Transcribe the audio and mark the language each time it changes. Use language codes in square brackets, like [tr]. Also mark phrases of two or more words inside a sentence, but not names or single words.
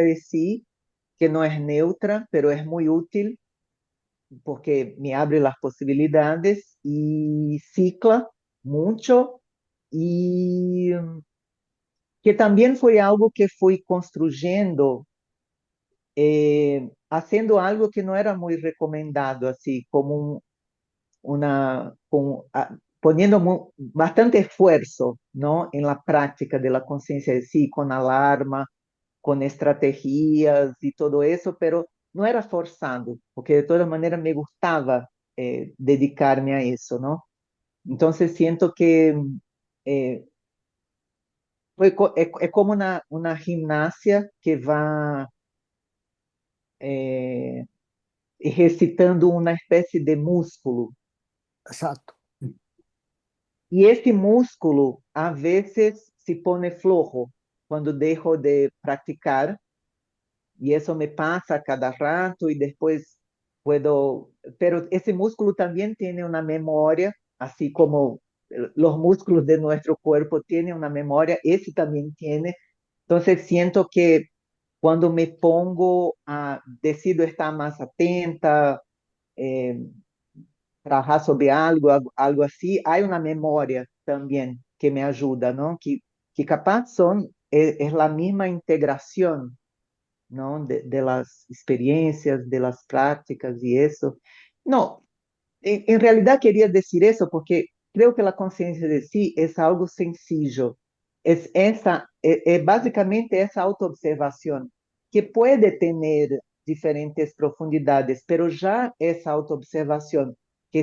[es] de sí que no es neutra, pero es muy útil porque me abre las posibilidades y cicla mucho y que también fue algo que fui construyendo, haciendo algo que no era muy recomendado, así como poniendo bastante esfuerzo, ¿no? En la práctica de la conciencia de sí, con alarma, con estrategias y todo eso, pero no era forzado, porque de todas maneras me gustaba dedicarme a eso, ¿no? Entonces siento que eh, [pt] é como uma gimnasia que vai recitando uma espécie de músculo. [es] Exacto. [pt] E esse músculo, a vezes, se põe flojo quando deixo de praticar, e isso me passa a cada rato, e depois puedo. Pero esse músculo também tem uma memória, assim como os músculos de nosso corpo têm uma memória, esse também tem. Então, siento que quando me pongo decido estar mais atenta, eh, trabalhar sobre algo assim, há uma memória também que me ajuda, não? Que capaz é a mesma integração, não? [es] De las experiencias, de las prácticas e isso. No, en realidad quería decir eso porque creo que la conciencia de sí es algo sencillo. Es básicamente esa autoobservación que puede tener diferentes profundidades, pero ya esa autoobservación que